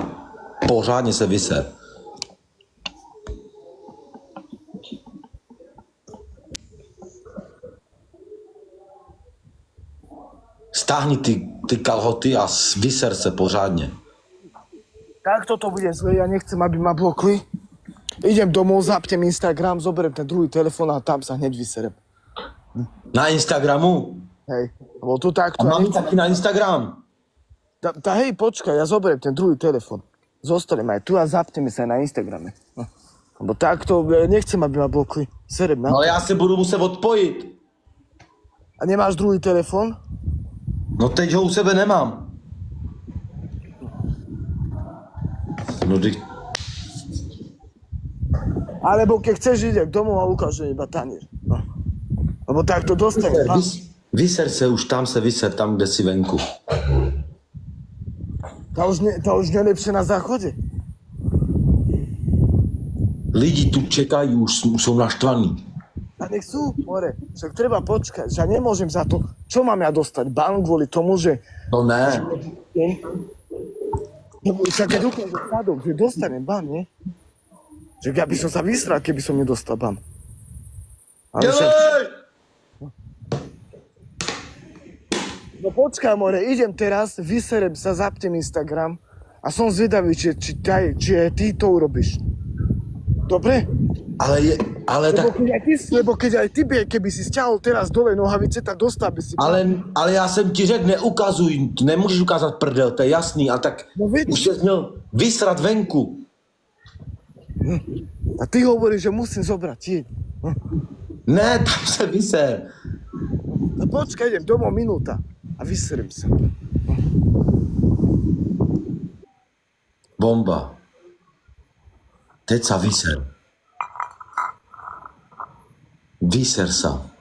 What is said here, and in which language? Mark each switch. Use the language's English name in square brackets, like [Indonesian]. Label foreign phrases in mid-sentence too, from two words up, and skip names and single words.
[Czech] Pořádně se vyser. Stáhni ty kalhoty a vyser se pořádně. [Slovak] Takto to bude zle, ja nechcem, aby ma blokli. Idem domov, zapnem Instagram, zoberiem ten druhý telefon a tam sa hneď vyserem. [Czech] Na Instagramu? [Slovak] Hej, lebo tu A takto... mám taky na Instagram. Hej, počkaj, ja zoberiem ten druhý telefon. Zostanem aj tu a zapneme sa aj na Instagrame. No. Lebo takto nechcem, aby ma blokli. Serem na... [Czech] No ale já se budu muset odpojit. [Slovak] A nemáš druhý telefon? [Czech] No teď ho u sebe nemám. No teď... [Slovak] Alebo keď chceš, idem domov a ukážem iba tanier. No. Lebo takto dostanem. [Czech] Vyser se už, tam se vyser, tam, kde si venku. [Slovak] Tá už nelepšie na záchode. [Czech] Lidi tu čekají, už jsou naštvaní. [Slovak] A nech sú, more. Však treba počkať, že ja nemôžem za to. Čo mám ja dostať? Ban kvôli tomu, že... No ne. No, však keď ukážem sadok, že dostanem ban, nie? Že ja by som sa vysral, keby som nedostal ban. Ale však... No počkaj, more, idem teraz, vyserem sa, zapnem Instagram a som zvedavý, či ty to urobíš. Dobre? Ale tak... Lebo keď aj ty, keby si stiahol teraz dole nohavice, tak dostal by si... [Czech] Ale já jsem ti řekl, neukazuj, nemůžeš ukázat prdel, to je jasný, ale tak no, už jsi měl vysrat venku. [Slovak] A ty hovoríš, že musím zobrať tieň. [Czech] Ne, tam se vyser. [Slovak] No počkaj, idem domov minúta a vyserem sa. Bomba. Teď sa vyser. Vyser sa.